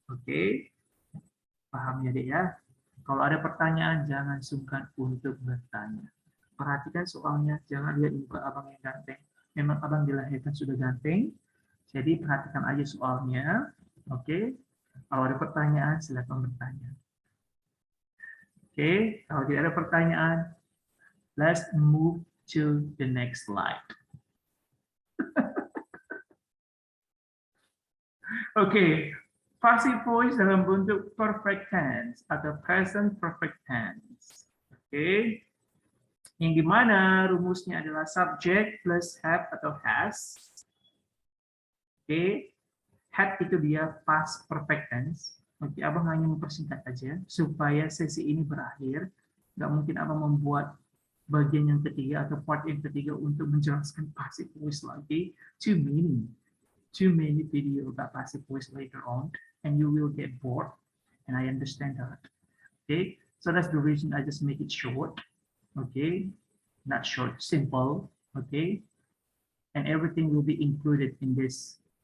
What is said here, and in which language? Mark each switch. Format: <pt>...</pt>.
<id>Oke, paham ya dek ya? Kalau ada pertanyaan, jangan sungkan untuk bertanya. Perhatikan soalnya, jangan lihat muka abang yang ganteng. Memang abang dilahirkan sudah ganteng, jadi perhatikan aja soalnya. Oke, kalau ada pertanyaan, silakan bertanya. Oke, kalau tidak ada pertanyaan,</id> <en>Let's move to the next slide.</en> <id>Oke, passive voice dalam bentuk perfect tense atau present perfect tense. Oke, yang dimana rumusnya adalah subject plus have atau has. Oke, had itu dia past perfect tense. Oke, abang hanya mempersingkat aja supaya sesi ini berakhir. Nggak mungkin abang membuat bagian yang ketiga atau part yang ketiga untuk menjelaskan passive voice lagi.</id> <en>Too many video about passive voice later on, and you will get bored. And I understand that. Okay, so that's the reason I just make it short. Okay, not short, simple. Okay, and everything will be included in this.</en>